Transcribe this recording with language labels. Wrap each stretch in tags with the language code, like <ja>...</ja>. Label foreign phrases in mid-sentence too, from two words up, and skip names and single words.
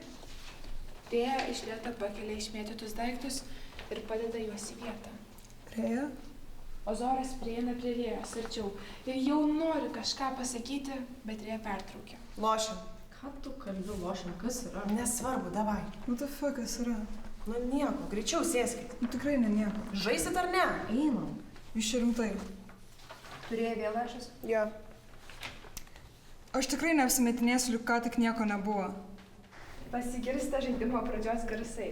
<lt>Rėja iš lėto pakelia išmėtytus daiktus ir padeda juos į vietą. Rėja? Ozoras prieina prie Rėjos arčiau ir jau nori kažką pasakyti, bet Rėja pertraukia. Lošiam. Ką tu kalbi lošiam, kas yra? Nesvarbu, davai.</lt> <en>What the fuck,</en> <lt>kas yra? Nu nieko, greičiau sėskit. Nu tikrai ne nieko. Žaisit ar ne? Einam. Jūs čia rimtai. Turėjai vėl lašas? Jo. Aš tikrai neapsimetinėsiu, ką tik nieko nebuvo. Pasigirsta žaidimo pradžios garsai.</lt>